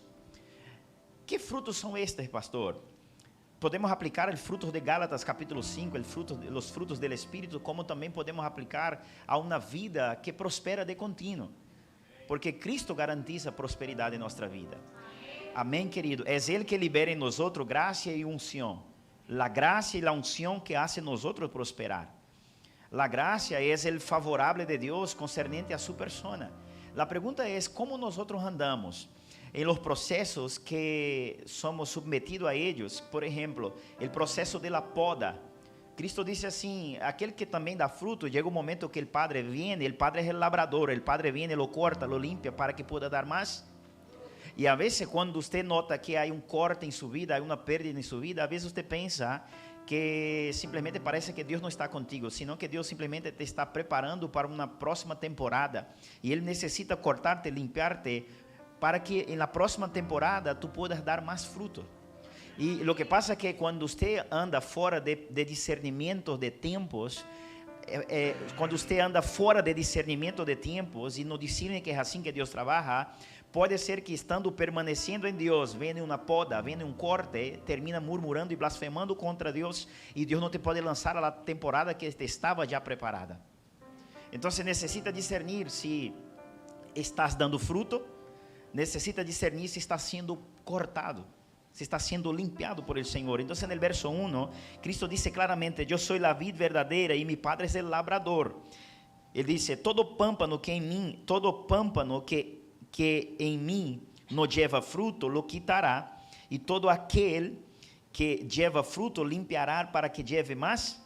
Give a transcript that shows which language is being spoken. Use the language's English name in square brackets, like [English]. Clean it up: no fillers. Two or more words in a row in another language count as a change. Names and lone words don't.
[Portuguese] Que frutos são estes, pastor? Podemos aplicar os frutos de Gálatas capítulo 5, os frutos do Espírito, como também podemos aplicar a uma vida que prospera de contínuo, porque Cristo garantiza prosperidade em nossa vida. Amém, querido? É Ele que libera em nós graça e unção. [Spanish] La gracia y la unción que hace nosotros prosperar. La gracia es el favorable de Dios concernente a su persona. La pregunta es: ¿cómo nosotros andamos en los procesos que somos sometidos a ellos? Por ejemplo, el proceso de la poda. Cristo dice así: aquel que también da fruto, llega un momento que el Padre viene, el Padre es el labrador, el Padre viene, lo corta, lo limpia para que pueda dar más. [Portuguese] E a vezes, quando você nota que há um corte em sua vida, há uma perda em sua vida, a vezes você pensa que simplesmente parece que Deus não está contigo, senão que Deus simplesmente te está preparando para uma próxima temporada. E Ele necessita cortar-te, limpiar-te, para que na próxima temporada [Spanish] tu puedas [Portuguese] dar mais fruto. [Spanish] Y lo que pasa es que cuando usted anda fuera de discernimiento de tiempos, [Portuguese] quando você anda fora de discernimento de tempos e não discerne que é assim que Deus trabalha, pode ser que estando permanecendo em Deus, vem uma poda, vem um corte, termina murmurando e blasfemando contra Deus, e Deus não te pode lançar a temporada que estava já preparada. Então você necessita discernir se estás dando fruto, necessita discernir se está sendo cortado, se está [Spanish] siendo limpiado por el Señor. Entonces en el verso 1, Cristo dice claramente, yo soy la vid verdadera y mi Padre es el labrador. Él dice, todo pámpano que en mí, que en mí no lleva fruto, lo quitará, y todo aquel que lleva fruto, limpiará para que lleve más.